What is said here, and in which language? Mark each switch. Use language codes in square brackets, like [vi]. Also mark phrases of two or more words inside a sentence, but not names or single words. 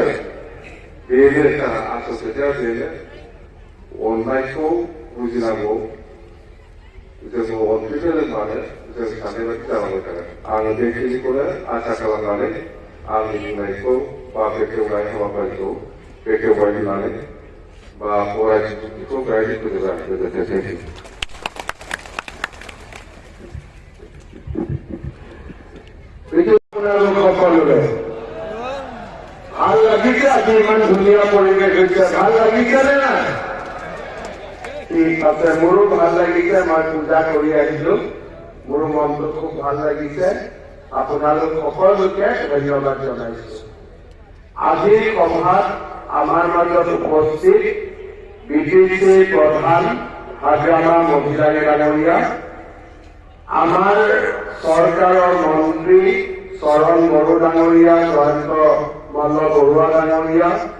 [brx] बेनो आसल खोथाया बेनो अननायखौ बुजिनांगौ जोंखौ अनफिननो रोंबानो जों साननाय बायदि जालांबाय थागोन आङो बेखिनिखौनो आसा खालामनानै आंनि बुंनायखौ बा बेखेवनाय हाबाफारिखौ बेखेवबाय होननानै बा फरायनायखौ गायनो फोजोबबाय गोजोनथोंसै [as] ভাল লাগিছে আজি ইমান ধুনীয়া পৰিৱেশ হৈছে ভাল লাগিছেনে নাই ঠিক আছে মোৰো ভাল লাগিছে মই পূজা কৰি আহিলো মোৰো মনটো খুব ভাল লাগিছে আপোনালোক সকলোকে ধন্যবাদ জনাইছো আজিৰ সভাত আমাৰ মাজত উপস্থিত বিটিচি প্ৰধান হাগ্ৰামা মহিলাই ডাঙৰীয়া আমাৰ চৰকাৰৰ মন্ত্ৰী চৰণ বড়ো ডাঙৰীয়া জয়ন্ত মল্ল বৰুৱা ডাঙৰীয়া